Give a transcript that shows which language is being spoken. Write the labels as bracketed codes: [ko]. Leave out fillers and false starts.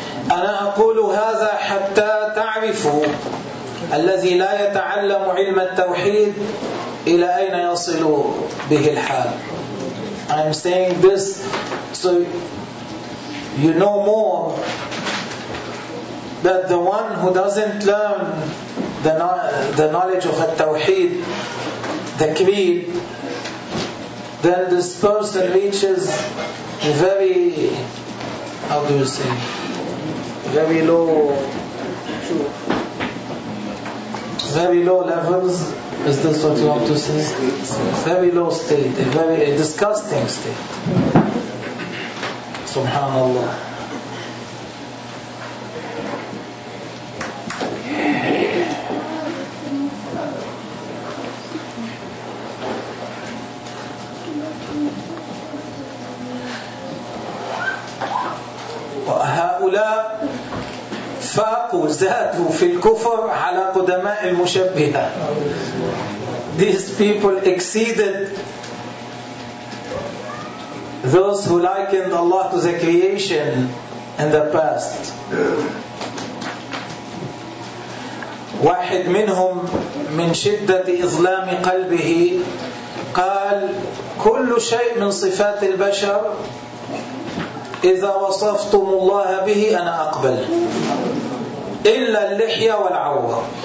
[ar] أنا أقول هذا حتى تعرفوا الذي لا يتعلم علم التوحيد إلى أين يصل به الحال. [en] I'm saying this so you know more that the one who doesn't learn the knowledge of التوحيد, the creed, then this person reaches a very, how do you say, very low levels. Is this what you want to say? Very low state, a disgusting state. Subhanallah. [ar] وزادوا في الكفر على قدماء المشبهة. [en] These people exceeded those who likened Allah to the creation in the past. [ar] واحد منهم من شدة إظلام قلبه قال كل شيء من صفات البشر إذا وصفتم الله به أنا أقبل إلا اللحية والعورة.